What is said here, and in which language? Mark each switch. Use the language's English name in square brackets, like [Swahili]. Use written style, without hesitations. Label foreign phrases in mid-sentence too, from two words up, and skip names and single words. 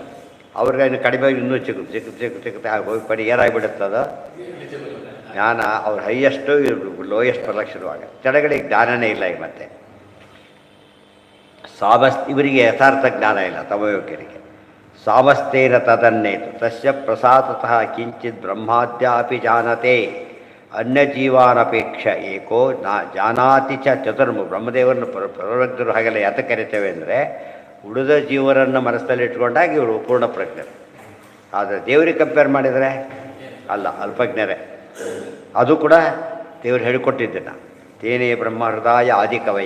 [Kannada] ಅವ್ರಿಗೆ ಇನ್ನು ಕಡಿಮೆ ಇನ್ನೂ ಚಿಕ್ಕತೆ ಹೋಗಿ ಪಡಿ ಏನಾಗಿಬಿಡುತ್ತದು ಜ್ಞಾನ. ಅವ್ರ [English] highest, lowest [Kannada] ಬರಲಿಕ್ಕೆ ಶುರುವಾಗ. ಕೆಳಗಡೆ ಜ್ಞಾನನೇ ಇಲ್ಲ. ಈಗ ಮತ್ತೆ ಇವರಿಗೆ ಯಥಾರ್ಥ ಜ್ಞಾನ ಇಲ್ಲ ತಮಯೋಗ್ಯರಿಗೆ. [Sanskrit] ಸಾಮಸ್ತೇನ ತದನ್ನೇತು ತಸ್ಯ ಪ್ರಸಾದತಃ ಕಿಂಚಿತ್ ಬ್ರಹ್ಮಾದ್ಯಾಪಿ ಜಾನತೆ ಅನ್ಯಜೀವಾನಪೇಕ್ಷ ಏಕೋ ಜಾನಾತಿ ಚತುರ್ಮು. [Kannada] ಬ್ರಹ್ಮದೇವರನ್ನು ಪ್ರವೃತ್ತರು ಹಾಗೆಲ್ಲ ಯಾತ ಕರಿತೇವೆ ಅಂದರೆ ಉಳಿದ ಜೀವರನ್ನು ಮನಸ್ಸಲ್ಲಿ ಇಟ್ಕೊಂಡಾಗ ಇವರು ಪೂರ್ಣ ಪ್ರಜ್ಞರು. ಆದರೆ ದೇವರಿಗೆ ಕಂಪೇರ್ ಮಾಡಿದರೆ ಅಲ್ಲ, ಅಲ್ಪಜ್ಞರೇ. ಅದು ಕೂಡ ದೇವರು ಹೇಳಿಕೊಟ್ಟಿದ್ದನ್ನು. [Sanskrit] ತೇನೇ ಬ್ರಹ್ಮ ಹೃದಯ ಆದಿಕವಯೇ.